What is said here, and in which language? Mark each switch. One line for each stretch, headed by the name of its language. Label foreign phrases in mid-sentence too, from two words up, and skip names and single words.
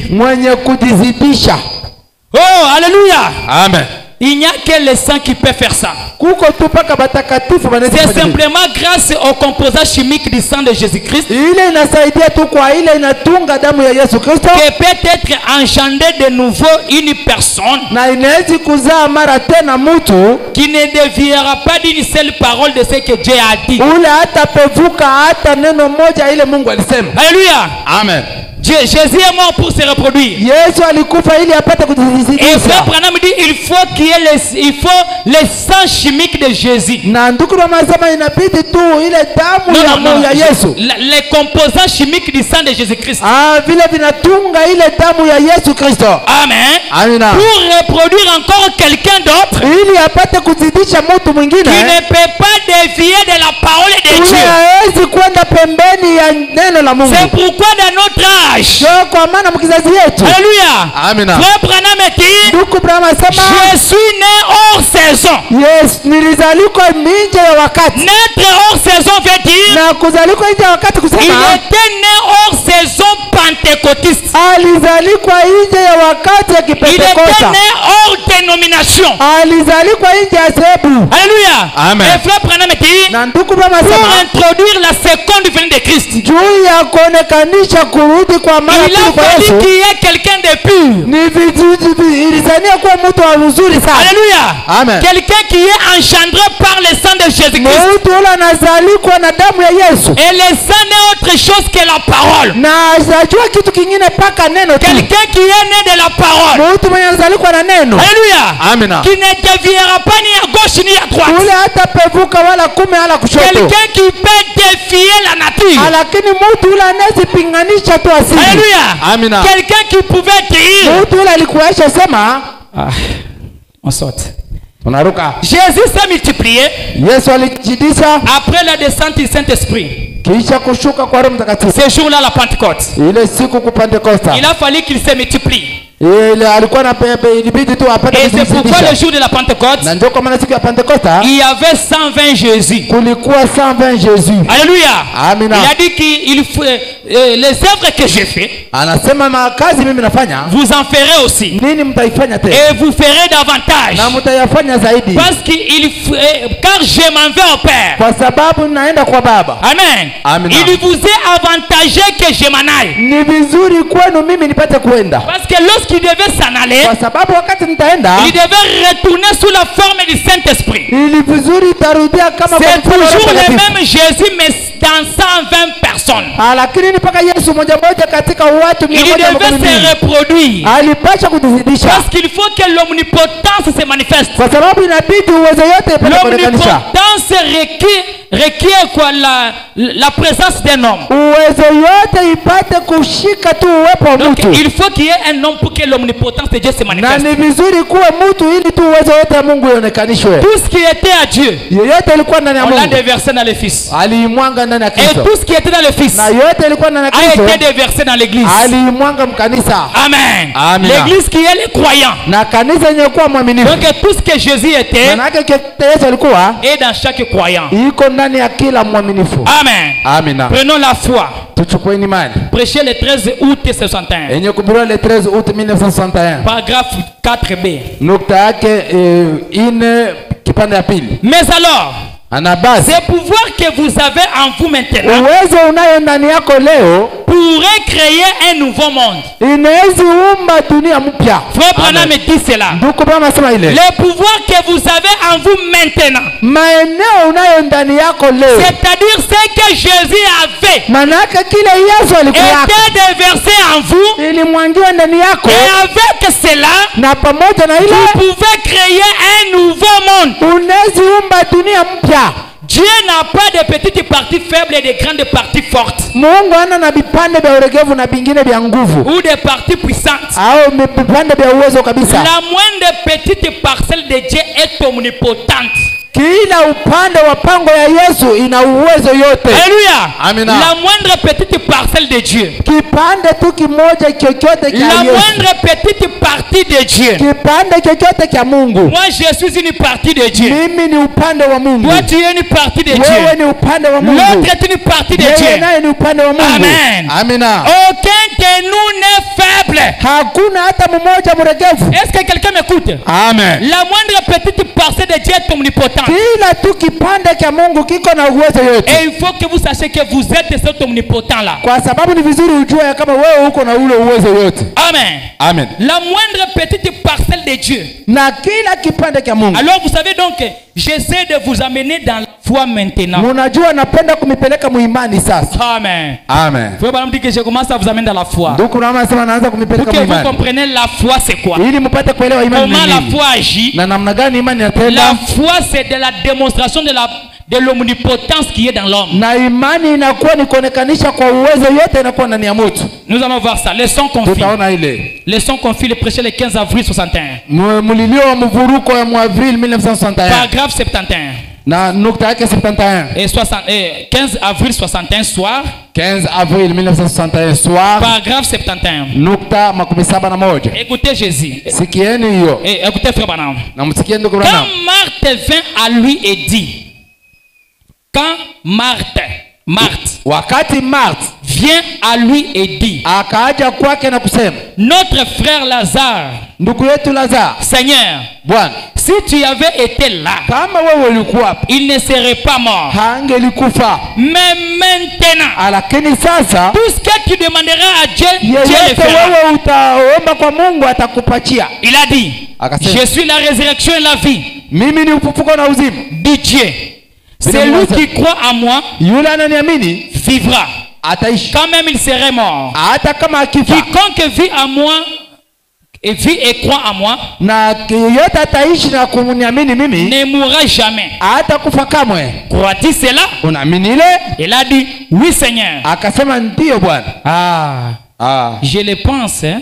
Swahili: mwenye kujizidisha.
French: Oh, alléluia.
Swahili: Amen.
French: Il n'y a que le sang qui peut faire ça.
Swahili: Kuko tu paka batakatifu banaweza
French: C'est
Swahili: kufanya hivi.
French: simplement grâce aux composants chimiques du sang de Jésus-Christ
Swahili: Ile inasaidia tu kwa ile inatunga damu ya Yesu Kristo,
French: que peut être engendré de nouveau une personne
Swahili: na inawezi kuzaa mara tena mtu
French: qui ne déviera pas d'une seule parole de ce que Dieu a dit.
Swahili: ule hatapevuka hata neno moja ile Mungu alisema.
French: Alléluia.
Swahili: Amen.
French: Jésus est mort pour se reproduire.
Swahili: Yesu alikufa ili apate
French: Et frère
Swahili: kujizidisha.
French: Branham dit il faut qu'il y ait le sang chimique de Jésus.
Swahili: Na ndugu wanasema inabidi tu ile damu ya Yesu.
French: Les composants chimiques du sang de Jésus-Christ.
Swahili: Vile vinatunga ile damu ya Yesu Kristo.
French: Amen.
Swahili: Amina.
French: Pour reproduire encore quelqu'un d'autre
Swahili: Ili apate kuzidisha mtu mwingine.
French: qui ne peut pas dévier de la parole de
Swahili: Ule
French: Dieu.
Swahili: hawezi kwenda pembeni ya neno la Mungu.
French: C'est pourquoi dans notre âge,
Swahili: Ndio kwa maana mkizazi yetu.
French: alléluia,
Swahili: Amina.
French: frère Branham dit,
Swahili: Ndugu Branham asema,
French: je suis né hors saison.
Swahili: yes, nilizaliwa nje ya wakati.
French: Naître hors saison veut dire,
Swahili: Na kuzaliwa nje ya wakati
French: il
Swahili: kusema
French: était né hors saison pentecôtiste.
Swahili: alizaliwa nje ya wakati ya
French: Il était
Swahili: Kipentekosta.
French: né hors dénomination.
Swahili: Alizaliwa nje ya dhehebu.
French: Alléluia.
Swahili: Amen.
French: Et frère Branham dit,
Swahili: Na ndugu Branham
French: pour
Swahili: asema
French: introduire la seconde venue de Christ,
Swahili: juu ya kuonekanisha kurudi kwa mara
French: il
Swahili: pili
French: a
Swahili: kwa
French: fallu
Swahili: Yesu.
French: qu'il y ait quelqu'un de pur.
Swahili: Ni ilizania kuwa mtu wa uzuri sana.
French: Alléluia.
Swahili: Amen.
French: Quelqu'un qui est engendré par le sang de Jésus-Christ.
Swahili: Mtu ule anazaliwa na damu ya Yesu.
French: Et le sang n'est autre chose que la parole.
Swahili: Na ajua kitu kingine paka neno tu.
French: Quelqu'un qui est né de la parole.
Swahili: Mtu mwenye anazaliwa na neno.
French: Alléluia.
Swahili: Amina.
French: Qui ne déviera pas ni à gauche ni à droite.
Swahili: Ule hata pevuka wala kume wala kushoto.
French: Quelqu'un qui peut défier la nature.
Swahili: Lakini mtu ule anazipinganisha tu asili.
French: Alléluia.
Swahili: Amina.
French: Quelqu'un qui pouvait dire.
Swahili: Mtu ule alikuaisha sema,
French: On saute.
Swahili: unaruka.
French: Jésus s'est multiplié
Swahili: Yesu alijidisha
French: après la descente du Saint-Esprit.
Swahili: kisha kushuka kwa Roho Mtakatifu.
French: Ce jour-là, la Pentecôte.
Swahili: Ile siku ku Pentekosta.
French: Il a fallu qu'il se multiplie.
Swahili: Ile alikuwa na pepe ilibidi tu apate
French: Et c'est pourquoi le
Swahili: kujidisha.
French: jour de la Pentecôte,
Swahili: Na ndio kwa maana siku ya Pentekosta
French: il y avait 120 Jésus.
Swahili: kulikuwa 120 Jésus.
French: Alléluia.
Swahili: Amina.
French: Il a dit qu'il faut les œuvres que j'ai fait,
Swahili: Anasema makazi mimi nafanya,
French: vous en ferez aussi.
Swahili: nini mtaifanya tena?
French: Et vous ferez davantage.
Swahili: Na mtayafanya zaidi.
French: Parce car je m'en vais au Père.
Swahili: Kwa sababu naenda kwa Baba.
French: Amen.
Swahili: Amina.
French: Il vous est avantagé que je m'en aille.
Swahili: Ni vizuri kwenu mimi nipate kuenda.
French: Parce que lorsqu'il devait s'en aller,
Swahili: Kwa sababu wakati nitaenda,
French: il devait retourner sous la forme du Saint-Esprit.
Swahili: ili vizuri itarudia kama kwa
French: C'est
Swahili: mfano wa Roho
French: toujours le
Swahili: Mtakatifu.
French: même Jésus, mais dans 120 personnes.
Swahili: Lakini ni paka Yesu moja moja katika watu
French: Il
Swahili: 120.
French: devait se reproduire.
Swahili: Alipasha kutuzidisha.
French: Parce qu'il faut que l'omnipotence se manifeste.
Swahili: Kwa sababu inabidi uwezo yote ipate kuonekanisha.
French: L'omnipotence requiert quoi? La présence d'un homme.
Swahili: Uwezo yote ipate kushika tu uwepo wa
French: Donc
Swahili: mtu.
French: il faut qu'il y ait un homme pour que l'omnipotence de Dieu se
Swahili: Na
French: manifeste.
Swahili: ni vizuri kuwe mtu ili tu uwezo yote ya Mungu ionekanishwe.
French: Tout ce qui était à Dieu,
Swahili: Yoyote ilikuwa ndani ya
French: on l'a
Swahili: Mungu
French: déversé dans le Fils.
Swahili: aliimwanga ndani ya
French: Et
Swahili: Kristo.
French: tout ce qui était dans le Fils
Swahili: Na yote ilikuwa ndani ya
French: a
Swahili: Kristo
French: été déversé dans l'Église.
Swahili: aliimwanga mkanisa.
French: Amen.
Swahili: Amen.
French: L'Église qui est les croyants.
Swahili: Na kanisa yenye kuwa mwaminifu.
French: Donc tout ce que Jésus était
Swahili: Maana yake Yesu alikuwa
French: est dans chaque croyant.
Swahili: iko ndani ya kila mwaminifu.
French: Amen.
Swahili: Amina.
French: Prenons la foi.
Swahili: Tuchukue imani.
French: Prêché le 13 août 61.
Swahili: Yenye kuhubiriwa
French: le 13 août 1961. Paragraphe 4b.
Swahili: Nukta yake ine kipande ya pili.
French: Mais alors,
Swahili: Ana basi
French: ce pouvoir que vous avez en vous maintenant
Swahili: uwezo unayo ndani yako leo
French: pourrait créer un nouveau monde.
Swahili: inawezi umba dunia mpya.
French: Frère Branham dit cela.
Swahili: Ndugu Branham asema ile.
French: Le pouvoir que vous avez en vous maintenant,
Swahili: Maeneo unayo ndani yako leo.
French: c'est-à-dire ce que Jésus avait,
Swahili: Manake kile Yesu alikuwa
French: était déversé en vous,
Swahili: ilimwangiwa ndani yako
French: et avec cela,
Swahili: na pamoja na ile
French: vous pouvez créer un nouveau monde.
Swahili: unawezi umba dunia mpya.
French: Dieu n'a pas de petites parties faibles et de grandes parties fortes.
Swahili: Mungu hana na vipande vya uregevu na vingine vya nguvu
French: Ou des parties puissantes.
Swahili: au vipande vya uwezo kabisa.
French: La moindre petite parcelle de Dieu est omnipotente.
Swahili: Kila upande wa pango ya Yesu ina uwezo yote.
French: Alléluia.
Swahili: Amina.
French: La moindre petite parcelle de Dieu.
Swahili: Kipande tu kimoja chochote cha
French: La
Swahili: Yesu.
French: moindre petite partie de Dieu.
Swahili: Kipande chochote cha Mungu.
French: Moi, je suis une partie de Dieu.
Swahili: Mimi ni upande wa Mungu.
French: Toi, tu es une partie de
Swahili: Wewe
French: Dieu.
Swahili: ni upande wa Mungu.
French: L'autre est une partie de
Swahili: Yeye
French: Dieu.
Swahili: naye ni upande wa Mungu.
French: Amen.
Swahili: Amina.
French: Aucun de nous n'est faible.
Swahili: Hakuna hata mmoja mregevu.
French: Est-ce que quelqu'un m'écoute? Amen. La moindre petite parcelle de Dieu est omnipotente.
Swahili: Kila tu kipande cha Mungu kiko na uwezo yote.
French: Et il faut que vous sachiez que vous êtes cet omnipotent-là.
Swahili: Kwa sababu ni vizuri ujue ya kama wewe uko na ule uwezo yote.
French: Amen.
Swahili: Amen.
French: La moindre petite parcelle de Dieu.
Swahili: Na kila kipande cha Mungu.
French: Alors vous savez donc, j'essaie de vous amener dans la foi maintenant.
Swahili: Munajua napenda kumipeleka muimani sasa.
French: Amen.
Swahili: Amen.
French: Vous pouvez me dire que je commence à vous amener dans la foi.
Swahili: Ndugu na mama sema naanza
French: Pour
Swahili: kumipeleka
French: que vous
Swahili: muimani.
French: compreniez la foi c'est quoi.
Swahili: Ili mpate kuelewa imani
French: Comment
Swahili: ni
French: la
Swahili: nini.
French: foi agit.
Swahili: Na namna gani imani
French: La
Swahili: inatenda.
French: foi c'est de la démonstration de l'omnipotence qui est dans l'homme.
Swahili: Na imani inakuwa ni kuonekanisha kwa uwezo yote inakuwa ndani ya mtu.
French: Nous allons voir ça. Leçon confie.
Swahili: Tutaona ile.
French: Leçon confie le prêcher le 15 avril 61.
Swahili: Mulilio wa mvuruko ya Avril 1961.
French: Paragraphe 71.
Swahili: Na nukta yake 71.
French: Et 15 avril 61 soir. 15 Avril 1961 soir. Paragraphe 71.
Swahili: Nukta 71.
French: Écoutez Jésus.
Swahili: Sikieni hiyo.
French: Et écoutez Frère Branham.
Swahili: Na msikie ndugu
French: Quand
Swahili: Branham.
French: Marthe vint à lui et dit, quand Marthe
Swahili: Wakati Marthe
French: vient à lui et dit,
Swahili: akaja kwake na kusema,
French: notre frère Lazare,
Swahili: ndugu yetu Lazaro,
French: Seigneur,
Swahili: Bwana,
French: si tu avais été là,
Swahili: kama wewe ulikuwa hapa,
French: il ne serait pas mort.
Swahili: hangelikufa.
French: Mais maintenant,
Swahili: Lakini sasa
French: tout ce que tu demanderas à Dieu, Dieu le
Swahili: yeyote
French: fera.
Swahili: wewe utaomba kwa Mungu atakupatia.
French: Il a dit,
Swahili: Akasema,
French: je suis la résurrection et la vie
Swahili: mimi ni ufufuko na uzima.
French: de Dieu. Celui qui croit en moi
Swahili: Yule ananiamini
French: vivra.
Swahili: ataishi
French: Quand même il serait mort.
Swahili: hata kama akifa.
French: Quiconque vit en moi et vit et croit en moi
Swahili: Na yeyote ataishi na kuniamini mimi
French: ne mourra jamais.
Swahili: hata kufa kamwe.
French: Crois-tu cela?
Swahili: Unaamini ile?
French: Il a dit, oui Seigneur.
Swahili: Akasema ndiyo Bwana.
French: Je le pense, hein?